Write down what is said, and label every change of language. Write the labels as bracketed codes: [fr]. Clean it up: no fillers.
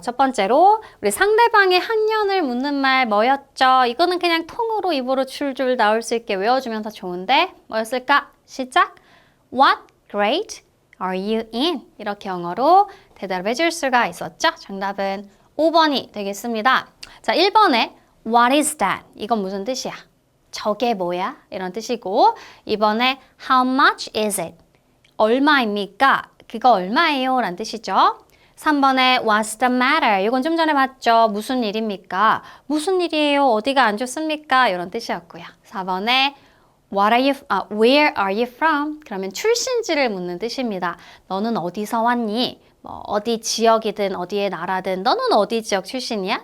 [ko] 첫 번째로 우리 상대방의 학년을 묻는 말 뭐였죠? 이거는 그냥 통으로 입으로 줄줄 나올 수 있게 외워주면 더 좋은데 뭐였을까? 시작! [en] What grade are you in? [ko] 이렇게 영어로 대답해 줄 수가 있었죠? 정답은 5번이 되겠습니다. 자, 1번에 [en] What is that? [ko] 이건 무슨 뜻이야? 저게 뭐야? 이런 뜻이고 2번에 [en] How much is it? [ko] 얼마입니까? 그거 얼마예요? 라는 뜻이죠. 3번에 [en] What's the matter? [ko] 이건 좀 전에 봤죠. 무슨 일입니까? 무슨 일이에요? 어디가 안 좋습니까? 이런 뜻이었고요. 4번에 [en] Where are you from? [ko] 그러면 출신지를 묻는 뜻입니다. 너는 어디서 왔니? 뭐 어디 지역이든 어디의 나라든 너는 어디 지역 출신이야?